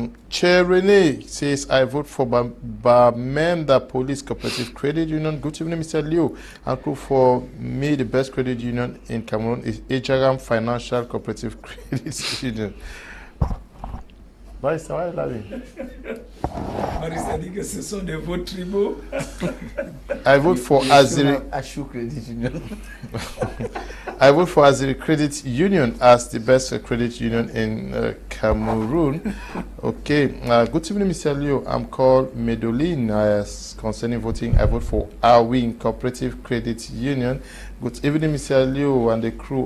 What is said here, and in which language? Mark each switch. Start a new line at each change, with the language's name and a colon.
English: Chair Rene says, I vote for Bamenda Police Cooperative Credit Union. Good evening, Mr. Liu. And for me, the best credit union in Cameroon is Ejagam Financial Cooperative Credit Union. Barista, why are you laughing?
French: Barista dit que ce sont des votes tribaux.
English: I vote for Aziri. ASHU Credit Union. I vote for Aziri Credit Union as the best credit union in Cameroon. Okay. Good evening, Mr. Leo. I'm called Medolin. Concerning voting, I vote for Awin Cooperative Credit Union. Good evening, Mr. Leo and the crew.